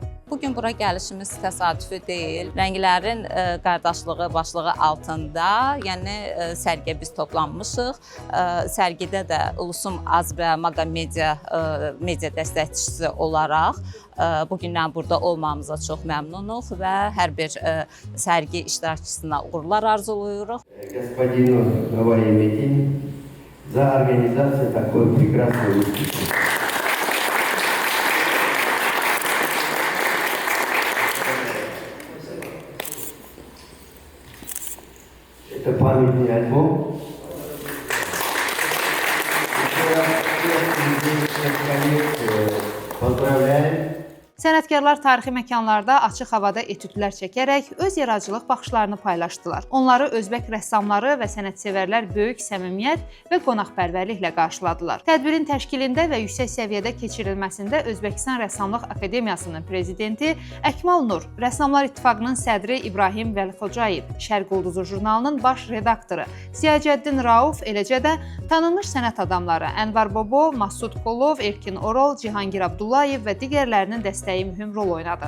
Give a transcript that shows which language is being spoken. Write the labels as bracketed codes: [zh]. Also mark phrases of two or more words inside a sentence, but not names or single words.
[az] Bugün bura gəlişimiz təsadüfi deyil. Rənglərin qardaşlığı başlığı altında, yəni sərgiyə biz toplanmışıq. Sərgidə də Ulusum Az və Maga Media dəstəkçisi olaraq bugündən burada olmamıza çox məmnunuq və hər bir sərgi iştirakçısına uğurlar arzuluyuruq. [ru] Господину Неваи Metin за организацию такой прекрасной выставки. Это памятный альбом. Еще раз всех коллег поздравляем. [az] Sənətkarlar tarixi məkanlarda açıq havada etüdlər çəkərək öz yaradıcılıq baxışlarını paylaşdılar. Onları özbək rəssamları və sənətsevərlər böyük səmimiyyət və qonaqpərvərliklə qarşıladılar. Tədbirin təşkilində və yüksək səviyyədə keçirilməsində Özbəkistan Rəssamlıq Akademiyasının prezidenti Əkmal Nur, Rəssamlar İttifaqının sədri İbrahim Vəlixocayev, Şərq Ulduzu jurnalının baş redaktoru Siyacəddin Rauf, eləcə də tanınmış sənət adamları Ənvar Bobo, Masud Kolov, Erkin Orol, Cihangir Abdullayev və digərlərinin dəstəyi mühüm rol oynadı.